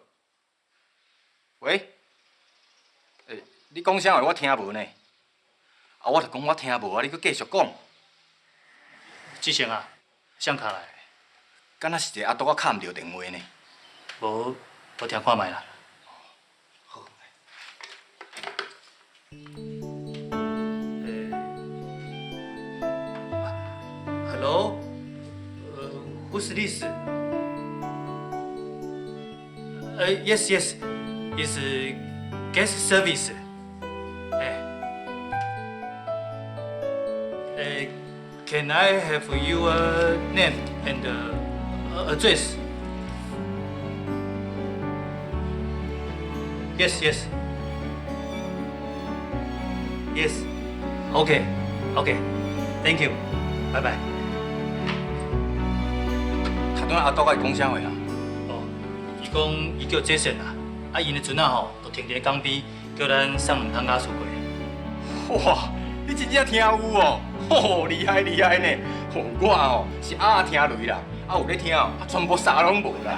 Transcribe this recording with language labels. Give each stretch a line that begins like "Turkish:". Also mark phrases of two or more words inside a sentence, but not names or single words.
Min Nan Chinese: 喂，你讲啥话我听无呢？啊，我就讲我听无啊，你搁继续讲。志成啊，谁敲来？敢若是一个阿杜，我敲唔着电话呢。无，我听看卖啦。好。
English: Hello， who's this？ yes, yes, it's gas service. Can I have your name and address? Yes, yes. Yes. Okay, okay. Thank you. Bye bye.
Min Nan Chinese: 头拄仔阿杜甲伊讲啥话啊？伊讲伊叫杰森啊，啊，因的船啊吼，就停伫港边，叫咱送两桶假水过。哇，你真正听有哦，吼，厉害厉害呢！吼，我哦是暗听雷啦，啊有咧听哦，啊全部啥拢无啦。